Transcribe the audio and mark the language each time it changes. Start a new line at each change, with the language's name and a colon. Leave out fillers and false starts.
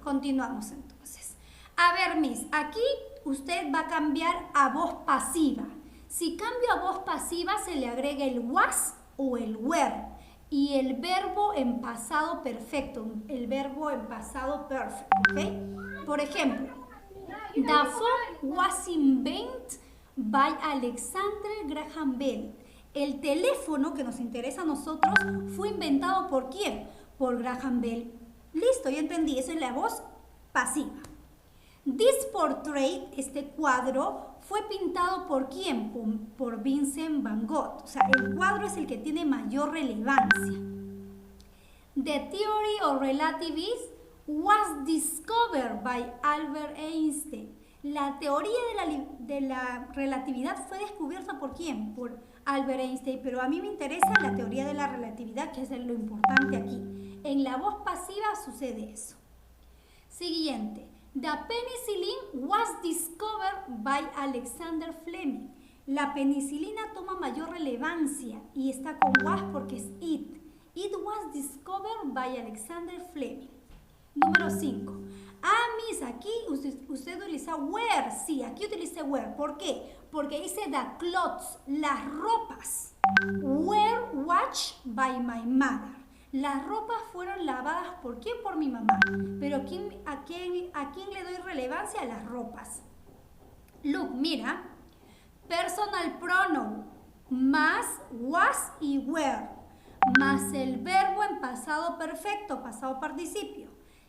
Spanish: Continuamos entonces. A ver, Miss, aquí usted va a cambiar a voz pasiva. Si cambio a voz pasiva se le agrega el was o el were y el verbo en pasado perfecto, el verbo en pasado perfecto, ¿ok? Por ejemplo,
English: the phone was invented by Alexander Graham Bell.
Spanish: El teléfono que nos interesa a nosotros fue inventado ¿por quién? Por Graham Bell. Listo, ya entendí, esa es la voz pasiva.
English: This portrait,
Spanish: este cuadro, fue pintado ¿por quién? Por Vincent Van Gogh. O sea, el cuadro es el que tiene mayor relevancia.
English: The theory of relativism was discovered by Albert Einstein.
Spanish: La teoría de la relatividad fue descubierta ¿por quién? Por Albert Einstein, pero a mí me interesa la teoría de la relatividad, que es lo importante aquí. En la voz pasiva sucede eso. Siguiente.
English: The penicillin was discovered by Alexander Fleming.
Spanish: La penicilina toma mayor relevancia y está con was porque es it.
English: It was discovered by Alexander Fleming.
Spanish: Número 5. Ah, Miss, aquí usted utiliza where. Sí, aquí utilicé where. ¿Por qué? Porque dice
English: the clothes,
Spanish: las ropas.
English: Were washed by my mother.
Spanish: Las ropas fueron lavadas ¿por quién? Por mi mamá. Pero ¿a quién le doy relevancia? A las ropas.
English: Look,
Spanish: mira.
English: Personal pronoun
Spanish: más
English: was y were.
Spanish: Más el verbo en pasado perfecto, pasado participio.